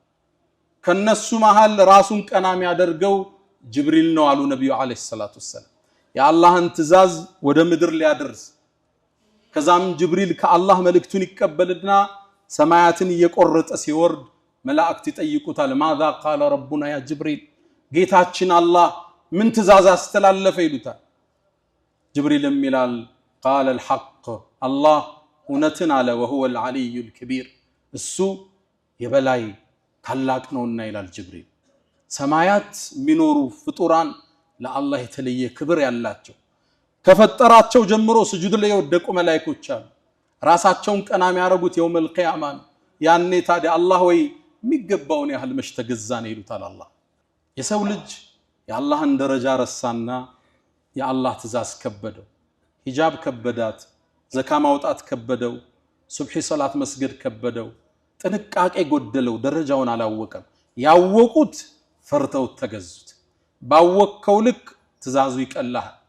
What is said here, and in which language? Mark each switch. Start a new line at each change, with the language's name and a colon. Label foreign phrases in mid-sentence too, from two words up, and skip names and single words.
Amharic: ከነሱ መሃል ራሱን ቀናም ያደርገው ጅብሪል ነው አሉ ነብዩ
Arabic: عليه الصلاة والسلام
Amharic: የአላህን ትእዛዝ ወደ ምድር ሊያደርስ ከዛም ጅብሪል ከአላህ መልእክቱን ይቀበልና ሰማያትን እየቆረጠ ሲወርድ መላእክት ይጠይቁታል
Arabic: ماذا قال ربنا يا جبريل
Amharic: ጌታችን አላህ ምን ትእዛዝ አስተላለፈ ይሉታል ጅብሪልም ይላል
Arabic: قال الحق الله
Amharic: እውነትን አለ
Arabic: وهو العلي الكبير
Amharic: እሱ የበላይ ታላቅ ነውና ይላል ጅብሪል ሰማያት ሚኖሩ ፍጡራን ለአላህ የተለየ ክብር ያላቸው ከፈጠራቸው ጀምሮ ስጁድ ላይ ወደቁ መላእክቶች አሉ ራሳቸውን ቀናም ያረጉት
Arabic: يوم القيامة
Amharic: ያኔ ታዲያ አላህ ወይ የሚገባውን ያህል መሽተገዛን ይሉታል አላህ የሰው ልጅ የአላህን ደረጃ ረሳና የአላህ ትእዛዝ ከበደው ሂጃብ ከበዳት ዘካ ማውጣት ከበደው ሱብሂ ሶላት መስገድ ከበደው ጥንቃቄ ጎደለው ደረጃውን አላወቀም ያወቁት ፈርተው ተገዙት ባወቀው ልክ ትእዛዙ ይቀላል